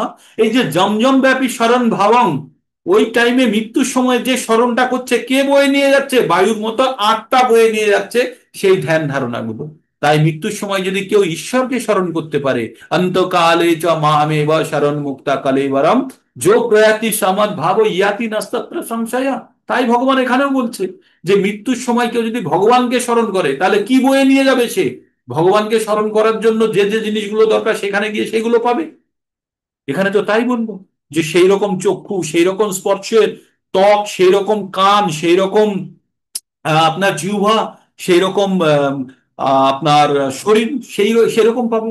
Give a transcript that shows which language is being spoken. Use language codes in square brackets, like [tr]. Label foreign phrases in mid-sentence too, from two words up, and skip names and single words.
[bn] এই যে জমজম ব্যাপী স্মরণ ভাবম, ওই টাইমে মৃত্যুর সময় যে স্মরণটা করছে, কে বয়ে নিয়ে যাচ্ছে? বায়ুর মতো আত্মা বয়ে নিয়ে যাচ্ছে সেই ধ্যান ধারণাগুলো। তাই মৃত্যুর সময় যদি কেউ ঈশ্বরকে স্মরণ করতে পারে, [sa] অন্তকালে চ মামেব শরণ মুক্তা কলেবরম, जो प्रयाति समद भाव याति नस्तत्र संशय, [bn] তাই ভগবান এখানেও বলছে যে মৃত্যুর সময় কেউ যদি ভগবানকে স্মরণ করে তাহলে কি বয়ে নিয়ে যাবে সে? ভগবানকে স্মরণ করার জন্য যে যে জিনিসগুলো দরকার সেখানে গিয়ে সেগুলো পাবে। এখানে তো তাই বলবো, যে সেই রকম চক্ষু, সেই রকম স্পর্শের ত্বক, সেই রকম কান, সেই রকম আপনার জিহ্বা, সেই রকম আপনার শরীর, সেরকম পাবো।